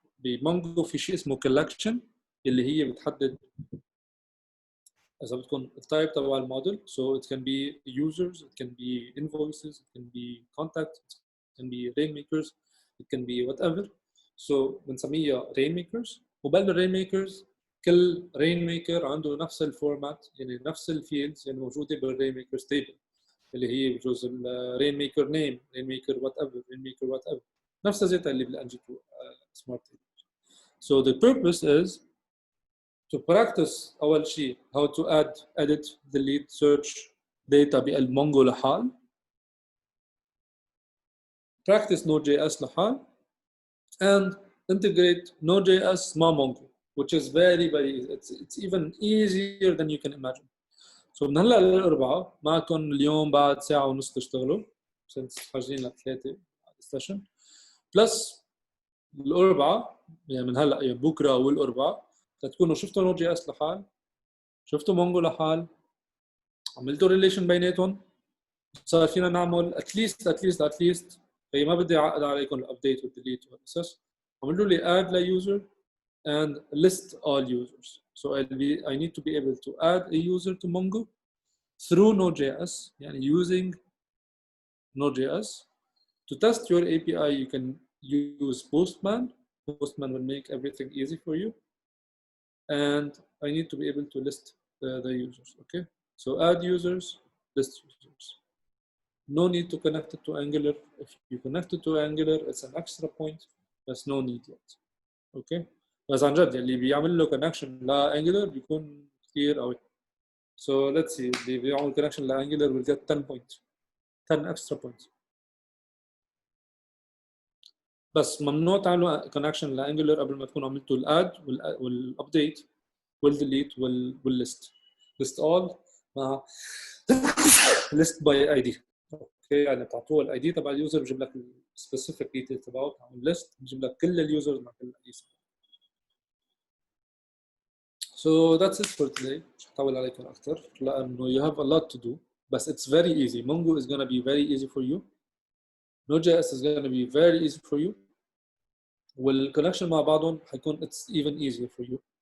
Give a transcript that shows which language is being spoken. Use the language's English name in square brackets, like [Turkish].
[Arabic] بمونجو في شيء اسمه collection اللي هي بتحدد إذا بدكم التايب تبع الموديل. [English] So it can be users, it can be invoices, it can be contacts, it can be Rainmakers, it can be whatever. So [Arabic] بنسميها Rainmakers. وبين Rainmakers كل Rainmaker عنده نفس الفورمات، يعني نفس الفيلدز اللي موجودة بالRainmakers table اللي هي بجوز Rainmaker name, Rainmaker whatever, Rainmaker whatever. نفس ذاتها اللي بالng2 smart table. [English] So the purpose is to practice [Arabic] أول شيء [English] how to add, edit, delete, search data [Arabic] بقلب [English] Mongo [Arabic] لحال. [English] Practice Node.js [Arabic] لحال [English] and integrate Node.js [Arabic] مع [English] Mongo, which is very easy. It's even easier than you can imagine. [Arabic] So من هلا للأربعاء معكم اليوم بعد ساعة ونص تشتغلوا since حاجزين لثلاثة السيشن بلس الأربعاء، يعني من هلا يعني بكره والأربعاء تكونوا شفتوا نود جي اس لحال، شفتوا مونجو لحال، عملتوا ريليشن بيناتهم، صار فينا نعمل اتليست هي ما بدي اعقد عليكم الابديت والديليت والقصص. عملوا لي [English] add ل user and list all users. So I need to be able to add a user to Mongo through Node.js, [Arabic] يعني using [English] Node.js. To test your API, you can use Postman. Postman will make everything easy for you. And I need to be able to list the users, okay? So add users, list users. No need to connect it to Angular. If you connect it to Angular, it's an extra point. There's no need yet, okay? [Arabic] بس عن جد اللي بيعمل له connection لأنجلر بيكون كثير قوي. [English] So let's see, [Arabic] اللي بيعمل [English] connection [Arabic] لأنجلر [English] will get 10 points, 10 extra points. [Arabic] بس ممنوع تعملوا كونكشن لانجلر قبل ما تكونوا عملتوا الاد والابديت والديليت والليست. ليست اول مع ليست باي اي دي، اوكي؟ يعني بتعطوه الاي دي تبع اليوزر بجيب لك السبيسيفيك ديتيل تبعه، بتعمل ليست بجيب لك كل اليوزرز مع كل الاي دي. [English] So that's it for today. [Arabic] مش هطول عليكم اكثر لانه [English] you have a lot to do. [Arabic] بس [English] it's very easy. Mongo is gonna be very easy for you. Node.js is gonna be very easy for you. [Arabic] والكونكشن مع بعضهم حيكون [English] it's even easier for you.